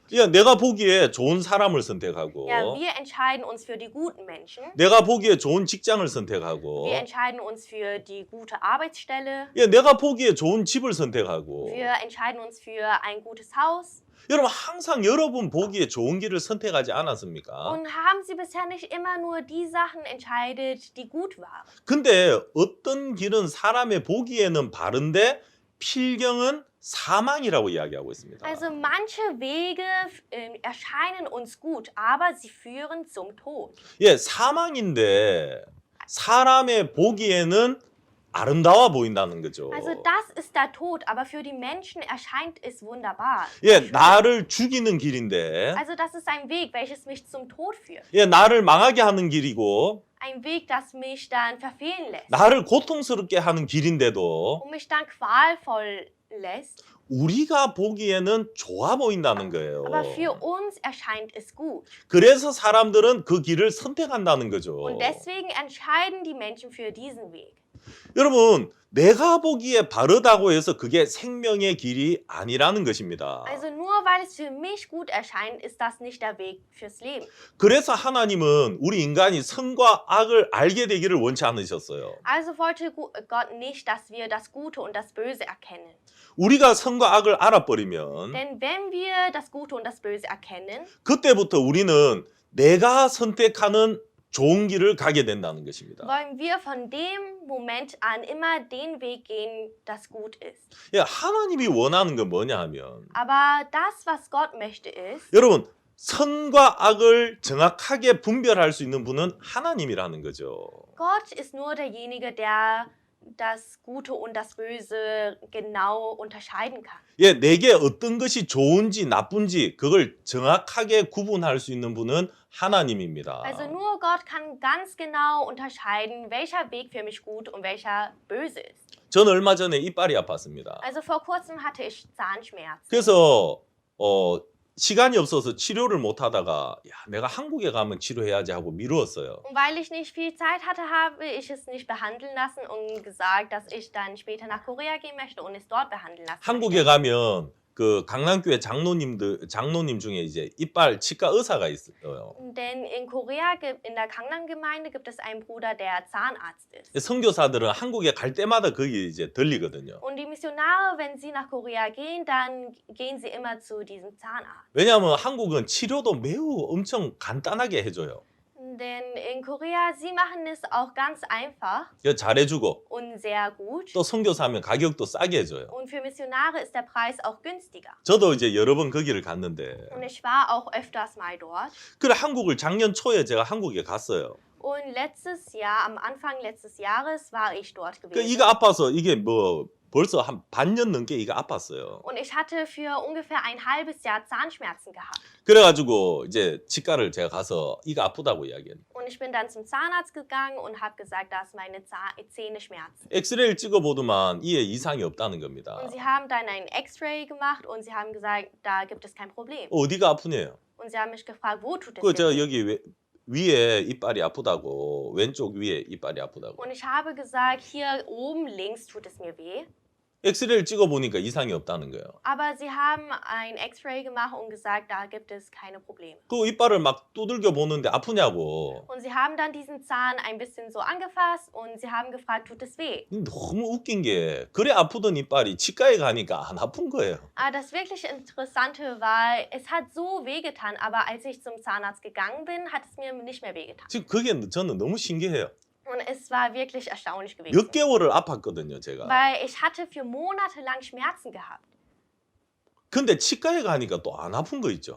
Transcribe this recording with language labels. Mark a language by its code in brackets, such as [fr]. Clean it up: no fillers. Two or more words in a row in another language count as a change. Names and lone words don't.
[ko] 야, 내가 보기에 좋은 사람을 선택하고 [de] Ja, wir entscheiden uns für die guten Menschen. [ko] 내가 보기에 좋은 직장을 선택하고 [de] Wir entscheiden uns für die gute Arbeitsstelle. [ko] 야, 내가 보기에 좋은 집을 선택하고 [de] Wir entscheiden uns für ein gutes Haus. [ko] 여러분 항상 여러분 보기에 좋은 길을 선택하지 않았습니까? [de] Und haben Sie bisher nicht immer nur die Sachen entscheidet, die gut waren? [ko] 근데 어떤 길은 사람의 보기에는 바른데 필경은 사망이라고 이야기하고 있습니다. [de] Also manche Wege erscheinen uns gut, aber sie führen zum Tod. [ko] 예, 사망인데 사람의 보기에는 아름다워 보인다는 거죠. [de] Also das ist der Tod, aber für die Menschen erscheint es wunderbar. [ko] 예, 나를 죽이는 길인데 [de] Also das ist ein Weg, welches mich zum Tod führt. [ko] 예, 나를 망하게 하는 길이고 [de] Ein Weg, das mich dann verfehlen lässt [ko] 나를 고통스럽게 하는 길인데도 [de] und mich dann qualvoll lässt. [ko] 우리가 보기에는 좋아 보인다는 거예요. [de] Aber für uns erscheint es gut. [ko] 그래서 사람들은 그 길을 선택한다는 거죠. [de] Und deswegen entscheiden die Menschen für diesen Weg. [ko] 여러분, 내가 보기에 바르다고 해서 그게 생명의 길이 아니라는 것입니다. [de] Also nur weil es für mich gut erscheint, ist das nicht der Weg fürs Leben. [ko] 그래서 하나님은 우리 인간이 선과 악을 알게 되기를 원치 않으셨어요. [de] Also wollte Gott nicht, dass wir das Gute und das Böse erkennen. [ko] 우리가 선과 악을 알아버리면 [de] Denn wenn wir das Gute und das Böse erkennen, [ko] 그때부터 우리는 내가 선택하는 좋은 길을 가게 된다는 것입니다. [de] wollen wir von dem Moment an immer den Weg gehen, das gut ist. [ko] 예, 하나님이 원하는 건 뭐냐 하면 [de] Aber das, was Gott möchte, ist, [ko] 여러분 선과 악을 정확하게 분별할 수 있는 분은 하나님이라는 거죠. [de] Gott ist nur derjenige, der das Gute und das Böse genau unterscheiden kann. [ko] 예, 내게 어떤 것이 좋은지 나쁜지 그걸 정확하게 구분할 수 있는 분은 하나님입니다. [de] Also nur Gott kann ganz genau unterscheiden, welcher Weg für mich gut und welcher böse ist. [ko] 전 얼마 전에 이빨이 아팠습니다. [de] Also vor kurzem hatte ich Zahnschmerzen. [ko] 그래서 시간이 없어서 치료를 못 하다가 야, 내가 한국에 가면 치료해야지 하고 미루었어요. [de] Und weil ich nicht viel Zeit hatte, habe ich es nicht behandeln lassen und gesagt, dass ich dann später nach Korea gehen möchte und es dort behandeln lassen [ko] 한국에 [de] möchte. [ko] 가면 그 강남교회 장로님 중에 이제 이빨 치과 의사가 있어요. [de] Denn in Korea, in der Gangnam-Gemeinde, gibt es einen Bruder, der Zahnarzt ist. [ko] 선교사들은 한국에 갈 때마다 거기 이제 들리거든요. [de] Und die Missionare, wenn sie nach Korea gehen, dann gehen sie immer zu diesem Zahnarzt. [ko] 왜냐하면 한국은 치료도 매우 엄청 간단하게 해줘요. [de] Denn in Korea, sie machen es auch ganz einfach [ko] 잘해주고 [de] und sehr gut. [ko] 또 선교사하면 가격도 싸게 해줘요. [de] Und für Missionare ist der Preis auch günstiger. [ko] 저도 이제 여러 번 거기를 갔는데 [de] Und ich war auch öfters mal dort. [ko] 그래 한국을 작년 초에 제가 한국에 갔어요. [de] Und letztes Jahr, am Anfang letztes Jahres, war ich dort [ko] 그 [de] gewesen. [ko] 이가 아파서 이게 뭐 벌써 한 반년 넘게 이가 아팠어요. [de] Und ich hatte für ungefähr ein halbes Jahr Zahnschmerzen gehabt. [ko] 그래가지고 이제 치과를 제가 가서 이가 아프다고 이야기했는데 [de] Und ich bin dann zum Zahnarzt gegangen und habe gesagt, dass meine Zähne schmerzen. [ko] 엑스레이를 찍어보더만 이에 이상이 없다는 겁니다. [de] Und sie haben dann ein X-Ray gemacht und sie haben gesagt, da gibt es kein Problem. [ko] 어디가 아프네요? [de] Und sie haben mich gefragt, wo tut es [ko] 그 제가 [de] denn weh? [ko] 여기 위에 이빨이 아프다고 왼쪽 위에 이빨이 아프다고. [de] Und ich habe gesagt, hier oben links tut es mir weh. [ko] 엑스레이를 찍어보니까 이상이 없다는 거예요. [de] Aber sie haben ein X-Ray gemacht und gesagt, da gibt es keine Probleme. [ko] 그 이빨을 막 두들겨 보는데 아프냐고. [de] Und sie haben dann diesen Zahn ein bisschen so angefasst und sie haben gefragt, tut es weh? [ko] 너무 웃긴 게 그래 아프던 이빨이 치과에 가니까 안 아픈 거예요. [de] Aber das wirklich Interessante war, es hat so wehgetan, aber als ich zum Zahnarzt gegangen bin, hat es mir nicht mehr wehgetan. [ko] 지금 그게 저는 너무 신기해요. [de] Und es war wirklich erstaunlich gewesen. [ko] 몇 개월을 아팠거든요, 제가. [de] Weil ich hatte für Monate lang Schmerzen gehabt. [ko] 근데 치과에 가니까 또 안 아픈 거 있죠.